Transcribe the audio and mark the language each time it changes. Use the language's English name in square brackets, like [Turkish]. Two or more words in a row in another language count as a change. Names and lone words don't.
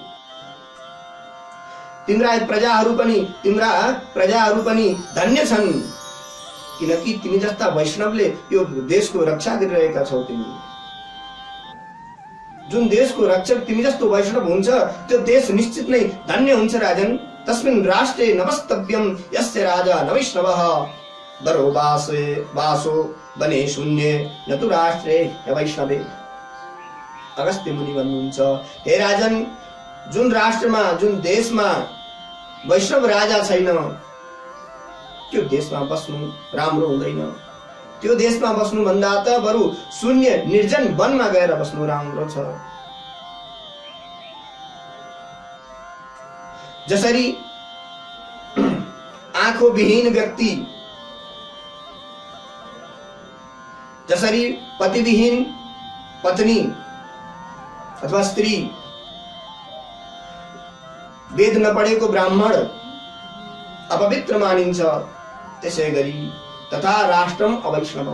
[Nepali] तिम्रा प्रजाहरू पनि धन्य छन्, किनकि तिमी जस्ता वैष्णवले यो देशको रक्षा गरिरहेका छौ। तिमी जुन देशको रक्षक तिमी जस्तो वैष्णव हुन्छ त्यो देश निश्चित नै धन्य हुन्छ। [Sanskrit] राजन, तस्मिन् राष्ट्रे नवस्तव्यम यस्य राजा न वैष्णवः दरो वासो बने शून्ये न तु राष्ट्रे न वैष्णवे। [Nepali] अगस्त्य मुनि भन्नुहुन्छ हे राजन, जुन राष्ट्रमा, जुन देशमा वैष्णव राजा छैन त्यो देशमा बस्नु राम्रो हुँदैन। त्यो देशमा बस्नु भन्दा त बरु शून्य निर्जन वनमा गएर बस्नु राम्रो छ। जसरी आँखो विहीन व्यक्ति, जसरी पतिविहीन पत्नी अथवा स्त्री, वेद नपढेको ब्राह्मण अपवित्र मानिन्छ, त्यसै गरी [Sanskrit] तथा राष्ट्रम अवैष्णवम।